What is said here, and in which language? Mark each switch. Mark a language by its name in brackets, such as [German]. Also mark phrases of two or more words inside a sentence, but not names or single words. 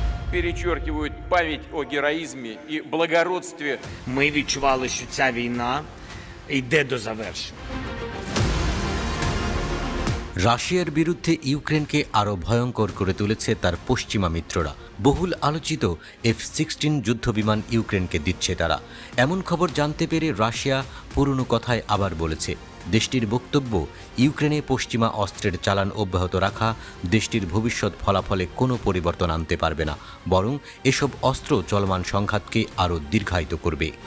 [Russian] перечеркивают память о героизме и благородстве. [Ukrainian] Ми відчували, що ця війна йде до завершення. [Bangla] রাশিয়ার বিরুদ্ধে ইউক্রেনকে আরও ভয়ঙ্কর করে তুলেছে তার পশ্চিমা মিত্ররা। বহুল আলোচিত F-16 যুদ্ধবিমান ইউক্রেনকে দিচ্ছে তারা। এমন খবর জানতে পেরে রাশিয়া পুরনো কথায় আবার বলেছে। দেশটির বক্তব্য, ইউক্রেনে পশ্চিমা অস্ত্রের চালান অব্যাহত রাখা দেশটির ভবিষ্যৎ ফলাফলে কোনো পরিবর্তন আনতে পারবে না, বরং এসব অস্ত্র চলমান সংঘাতকে আরও দীর্ঘায়িত করবে।